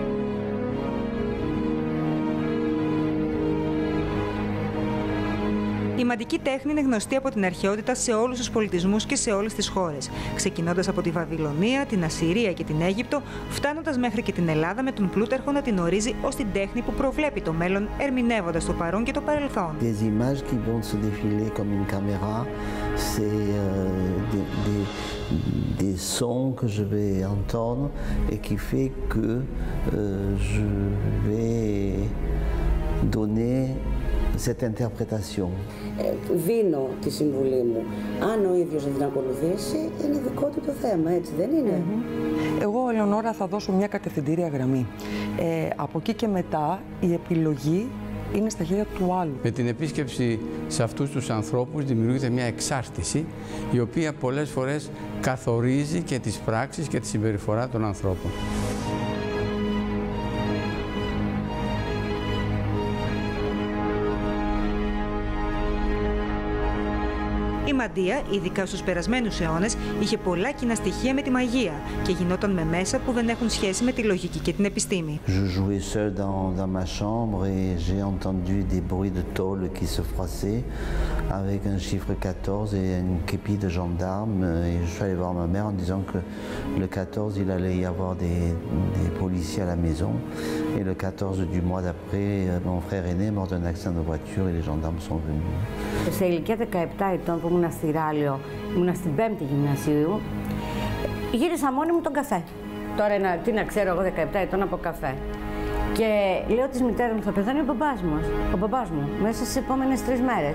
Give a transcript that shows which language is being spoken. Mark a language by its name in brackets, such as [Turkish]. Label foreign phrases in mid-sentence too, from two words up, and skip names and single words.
[Greek] Η μαντική τέχνη είναι γνωστή από την αρχαιότητα σε όλους τους πολιτισμούς και σε όλες τις χώρες, ξεκινώντας από τη Βαβυλωνία, την Ασσυρία και την Αίγυπτο, φτάνοντας μέχρι και την Ελλάδα με τον Πλούταρχο να την ορίζει ως την τέχνη που προβλέπει το μέλλον, ερμηνεύοντας το παρόν και το παρελθόν. [French] Des images qui vont se défiler comme une caméra, c'est des sons que je vais entendre et qui fait que je vais donner cette interprétation. [Greek] Δίνω τη συμβουλή μου. Αν ο ίδιος δεν την ακολουθήσει, είναι δικό του το θέμα, έτσι δεν είναι? Εγώ, Ελεονόρα, θα δώσω μια κατευθυντήρια γραμμή. Από εκεί και μετά, η επιλογή είναι στα χέρια του άλλου. Με την επίσκεψη σε αυτούς τους ανθρώπους δημιουργείται μια εξάρτηση, η οποία πολλές φορές καθορίζει και τις πράξεις και τη συμπεριφορά των ανθρώπων. Η μαντεία, ειδικά στους περασμένους αιώνες, είχε πολλά κοινά στοιχεία με τη μαγεία και γινόταν με μέσα που δεν έχουν σχέση με τη λογική και την επιστήμη. [French] Je jouais seul dans ma chambre et j'ai entendu des bruits de tôle qui se froissaient avec un chiffre 14 et une képi de gendarmes. Et je suis allé voir ma mère en disant que le 14, il allait y avoir des policiers à la maison. Et le 14 du mois d'après, mon frère aîné est mort d'un accident de voiture et les gendarmes sont venus. [Greek] Σε ηλικία 17 ετών που ήμουν στη Ράλιο, ήμουν στην 5η γυμνασίου, γύρισα μόνη μου τον καφέ. Τώρα τι να ξέρω εγώ 17 ετών από καφέ. Και λέω της μητέρας μου, θα πεθάνει ο μπαμπάς μου, μέσα στις επόμενες 3 μέρες.